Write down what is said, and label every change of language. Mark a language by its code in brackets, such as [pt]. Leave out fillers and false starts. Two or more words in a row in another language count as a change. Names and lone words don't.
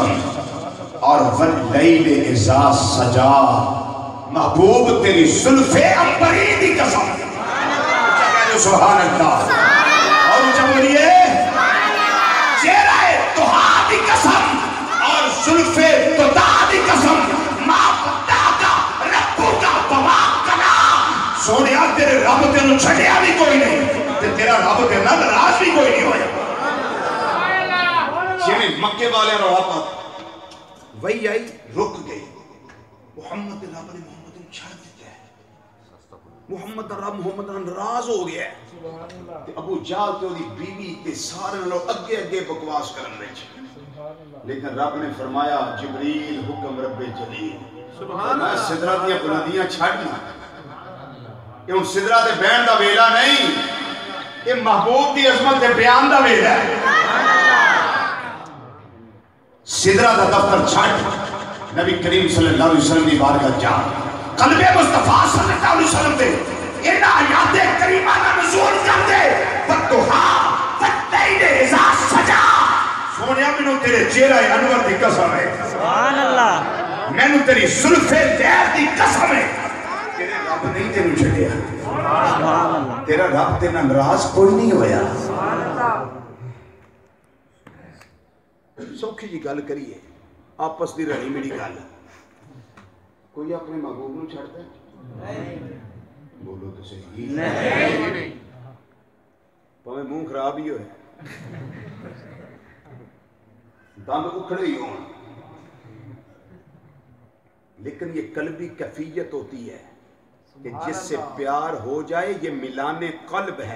[pa] اور [ar] واللیل اذا سجا [pa] محبوب تیری زلف عنبری دی قسم. [ar] سبحان اللہ. [pa] اور جب بولیے چہرہ طہا دی قسم اور زلف طہا دی قسم. [ar] ما ودعک ربک وما قلی. [pa] سونیا تیرے رب تینوں چھڈیا بھی کوئی نہیں تے تیرا رب تیرے نال ناراض بھی کوئی نہیں ہویا. جویں مکے والے رولا پا وہی آئی رک گئی. [ur] محمد رب نے محمد کو چھڑ دیتا ہے. محمد رب محمد ناراض ہو گیا ہے. [pa] ابو جہل تے دی بیوی تے سارے نالوں اگے اگے بکواس کرن وچ. لیکن رب نے فرمایا جبریل حکم رب جلیل میں سدرہ دیا بلندیاں چھڑنا. یہ ان سدرہ دے بین دا ویلا نہیں, یہ محبوب دی عظمت دے بیان دا ویلا ہے. سدرہ دا دفتر چھڑ نبی کریم [ar] صلی اللہ علیہ وسلم [pa] دی بارگاہ جا. قلب مصطفیٰ [ar] صلی اللہ علیہ وسلم [pa] دے ان آیات کریمہ کا نزول کر دے. [ar] والضحا واللیل اذا سجا. [pa] سونیا مینوں تیرے چہرہ انور دی قسم ہے. [ar] سبحان اللہ. [pa] مینوں تیری زلف دیر دی قسم ہے. تیرے رب نہیں تینوں چھڈیا. [ar] سبحان اللہ. [pa] تیرا رب تیرے نال ناراض کوئی نہیں ہویا. سوکھی جی گل کریے آپس دی رہی میری گل. [ur] کوئی اپنے محبوب نو چھڑتا ہے؟ بولو تو صحیح. نہیں. [pa] پاویں منہ خراب ہی ہوئے دند اکھڑے ہی ہوں, [ur] لیکن یہ قلبی کیفیت ہوتی ہے کہ جس سے پیار ہو جائے یہ ملان قلب ہے.